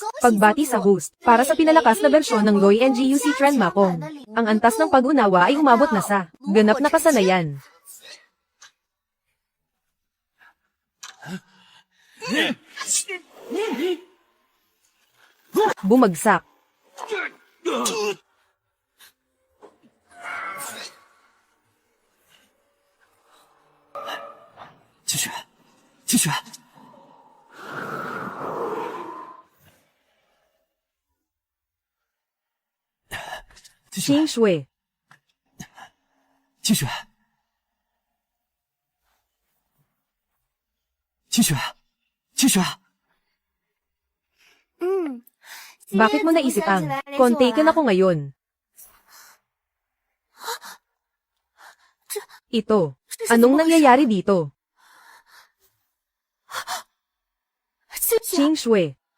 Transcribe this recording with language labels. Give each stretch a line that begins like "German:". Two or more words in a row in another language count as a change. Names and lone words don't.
Filipino: Pagbati sa host, para sa pinalakas na bersyon ng Loy NGUC Tran Makong. Ang antas ng pag-unawa ay umabot na sa ganap na kasanayan. Bumagsak.
Chinese: 季雪，季雪，季雪， Xing Shui. 季雪，季雪，季雪，
Filipino: Bakit mo naisip ang kontaken ako ngayon? Ito. Anong nangyayari dito? Xing Shui.